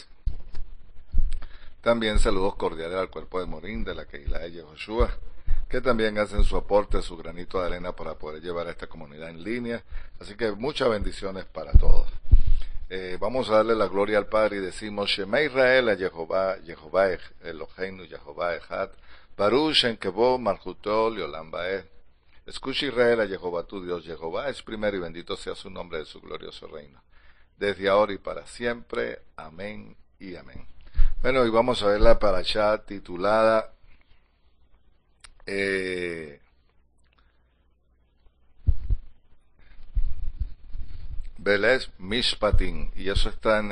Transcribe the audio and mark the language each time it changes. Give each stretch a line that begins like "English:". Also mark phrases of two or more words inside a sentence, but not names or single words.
Spanish: También saludos cordiales al cuerpo de Morín de la Kehilá de Yehoshua, que también hacen su aporte, su granito de arena para poder llevar a esta comunidad en línea. Así que muchas bendiciones para todos. Vamos a darle la gloria al Padre y decimos,
Hebrew: שמע ישראל
Spanish: a Jehová,
Hebrew: יהוה אלוהינו, יהוה אחד, ברוך שם כבוד מלכותו לעולם ועד.
Spanish: Escucha Israel a Jehová tu Dios, Jehová es primero y bendito sea su nombre de su glorioso reino, desde ahora y para siempre. Amén y amén. Bueno, y vamos a ver la parashá titulada Beles Mishpatim, y eso está en